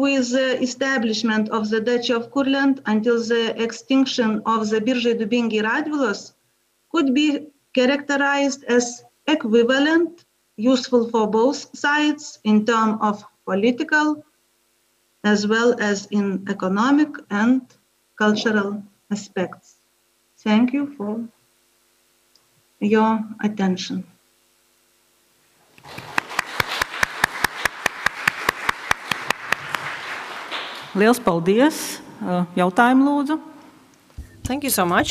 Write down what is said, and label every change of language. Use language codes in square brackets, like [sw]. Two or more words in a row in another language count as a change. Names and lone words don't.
[en] with the establishment of the Duchy of Kurland until the extinction of the Biržai-Dubingiai Radvilos, could be characterized as equivalent, useful for both sides in terms of political, as well as in economic and cultural aspects. Thank you for your attention. [lv] Liels paldies! Jautājumu lūdzu. [en] Thank you so much.